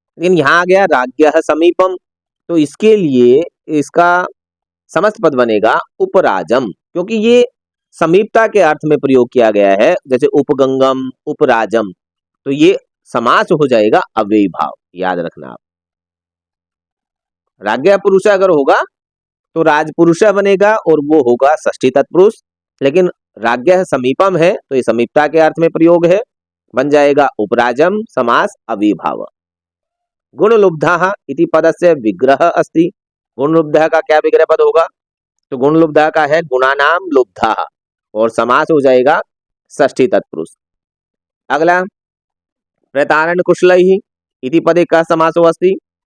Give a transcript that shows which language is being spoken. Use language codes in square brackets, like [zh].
[hi] लेकिन यहाँ आ गया राज्ञः समीपम, तो इसके लिए इसका समस्त पद बनेगा उपराजम, क्योंकि ये समीपता के अर्थ में प्रयोग किया गया है, जैसे उपगंगम उपराजम, तो ये समास हो जाएगा अव्ययी भाव, याद रखना आप। राज्ञः पुरुष अगर होगा तो राजपुरुष बनेगा और वो होगा षष्ठी तत्पुरुष, लेकिन राज्ञः समीपम है तो ये समीपता के अर्थ में प्रयोग है, बन जाएगा उपराजम, समास अव्ययी भाव। [sa] गुणलुब्धः इति पदस्य विग्रह अस्ति। [hi] गुणलुब्धः का क्या विग्रह पद होगा? तो गुणलुब्धः का है गुणानाम लुब्धः, और समास हो जाएगा षष्ठी तत्पुरुष। [sa] अगला, प्रतारण कुशलैः इति पदे का समासो अस्ति।